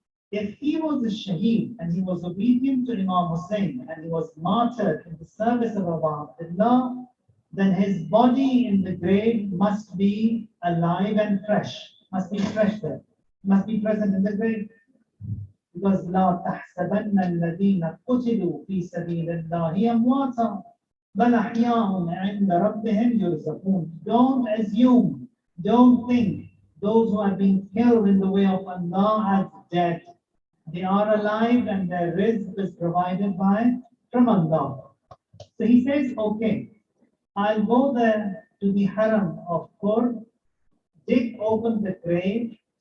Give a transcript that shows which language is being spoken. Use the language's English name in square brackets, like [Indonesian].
[English] If he was a shaheed and he was obedient to Imam Husain and he was martyred in the service of Abu Abdullah, then his body in the grave must be alive and fresh, must be fresh there, must be present in the grave. Because [Arabic] لا تحسبن الذين قتلوا في سبيل الله أمواتا بل أحياء عند ربهم يرزقون. [English] Don't assume, don't think those who have been killed in the way of Allah as dead. They are alive and their rizq is provided from Allah. So he says, okay, I'll go there to the haram of Hur, dig open the grave.